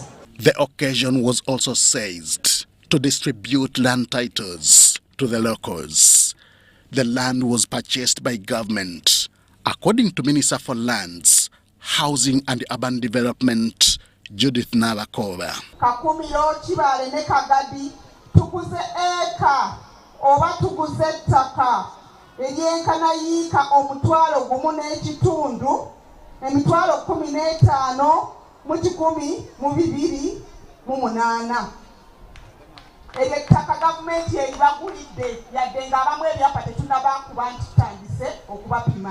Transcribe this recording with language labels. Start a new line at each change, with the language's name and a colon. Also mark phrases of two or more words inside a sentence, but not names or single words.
English: The occasion was also seized to distribute land titles to the locals. The land was purchased by government, according to Minister for Lands, Housing and Urban Development, Judith Nabakova.
Ganda: Kakumiro Kibale ne Kagadi tuguze eka oba tuguze ttaka eryenkana yiika omutwalo gumu n'ekitundu emitwalo 15 mu 1,208 eby'ettaka gavumenti eribagulidde yadde ng'abamu ebyapa tetunnabakuba nti tutandise okubapima.